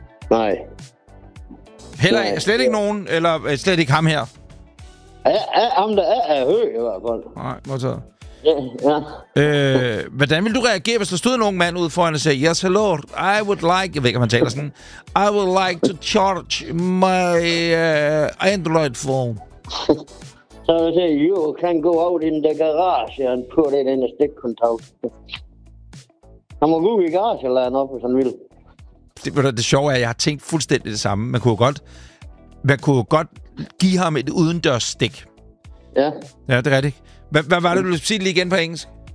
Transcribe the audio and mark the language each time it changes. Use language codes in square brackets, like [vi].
[da] Nej. Heller ikke? Slet ikke nogen? Eller slet ikke ham her? Ham der er høj, i hvert fald. Nej, modtaget. Ja. Hvordan ville du reagere, hvis der stod en ung mand ude foran og sagde, [en] yes, hello, I would like... [da] Jeg ved ikke, om han taler sådan. [en] I would like to charge my Android phone. [da] Så vil jeg sige, [en] you can go out in the garage and put it in a stick contact. [da] Han må gå ud i garage eller andet op, hvis han vil. Det sjove er, at jeg har tænkt fuldstændig det samme. Man kunne godt give ham et udendørs stik. Ja. Ja, det er rigtigt. Hvad var det, du ville sige lige igen på engelsk?